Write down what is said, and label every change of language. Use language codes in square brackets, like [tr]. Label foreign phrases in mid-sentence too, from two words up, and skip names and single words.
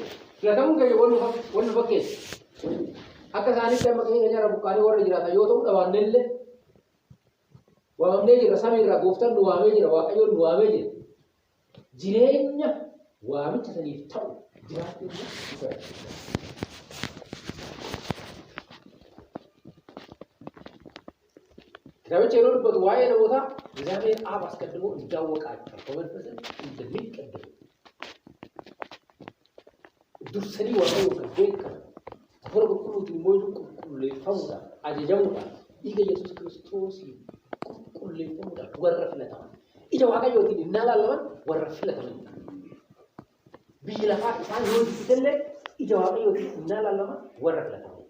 [om] Filatamuun keenya wal nu fakkeessu. Akka isaanitti amma keenya nyara buqqaanii warra jiraatan yoo ta'u dhawaannee illee waamamnee jira samii irraa gooftaan nu waamee jira waaqayyoon nu waamee jira. Jireenya waamicha saniif ta'u jiraachuu isa. Kitaabicha yeroo dubbatu waa'ee namootaa [am] እግዚአብሔር አብ አስቀድሞ እንዳወቃቸው በመንፈስም እንደሚቀደሙ [om] dursanii waaqayyoon kan beekan afura qulqulluutiin mooytuu qulqulleeffamuudhaan ajajamuudhaan dhiiga Yesuus Kiristoosiin qulqulleeffamuudhaan warra filataman ija waaqayyootiin innaa laalaman warra filatamanidha. Biyyi lafaa isaan yoo dubbitellee ija waaqayyootiin innaa laalaman warra filatamanidha.